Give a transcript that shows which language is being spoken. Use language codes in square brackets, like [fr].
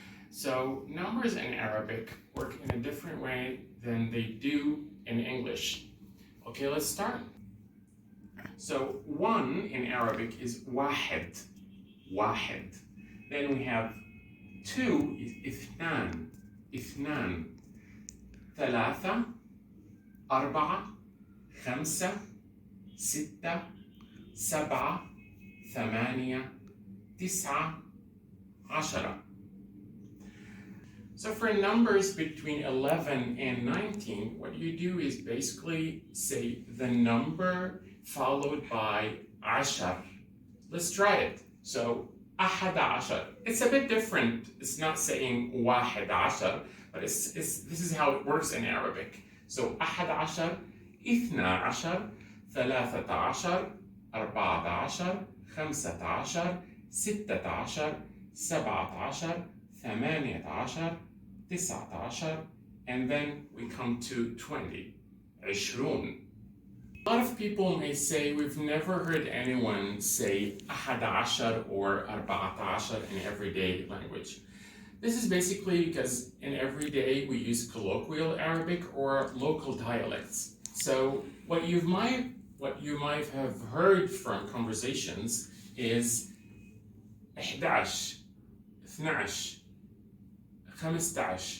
[en] So numbers in Arabic work in a different way than they do in English. Okay, let's start. So one in Arabic is [ar] واحد, واحد. [en] Then we have two is [ar] اثنان, اثنان. ثلاثة, أربعة, خمسة, ستة, سبعة, ثمانية, تسعة, عشرة. [en] So for numbers between 11 and 19, what you do is basically say the number followed by عشر. Let's try it. So [ar] أحد عشر. [en] It's a bit different. It's not saying [ar] واحد عشر, [en] but this is how it works in Arabic. [ar] So أحد عشر, اثنا عشر, ثلاثة عشر, أربعة عشر, خمسة عشر, ستة عشر, سبعة عشر, ثمانية عشر, تسعة عشر, [en] and then we come to 20, [ar] عشرون. [en] A lot of people may say we've never heard anyone say [ar] أحد عشر [en] or [ar] أربعة عشر [en] in everyday language. This is basically because in everyday we use colloquial Arabic or local dialects. So what you might have heard from conversations is 11, 12, 15.